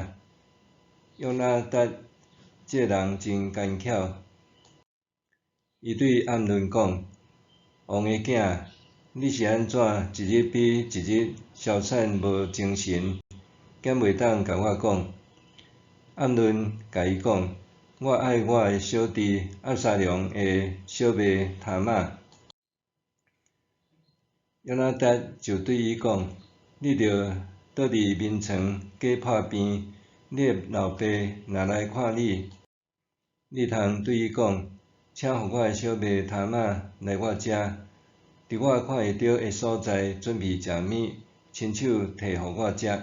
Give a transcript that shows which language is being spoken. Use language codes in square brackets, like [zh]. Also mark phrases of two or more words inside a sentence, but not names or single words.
[nan] 约拿达这个人真奸巧，伊对暗论讲：“王的囝，你是安怎一日比一日消产无精神，敢袂当甲我讲？” 暗论甲伊讲：“我爱我的小弟押沙龙的小妹他玛。” 约拿达就对伊讲：“你着倒伫眠床假破病，你的老爸若来看你，你通对伊讲：请互我的小妹他玛来我遮，伫我看会到的所在准备食物，亲手摕互我食。”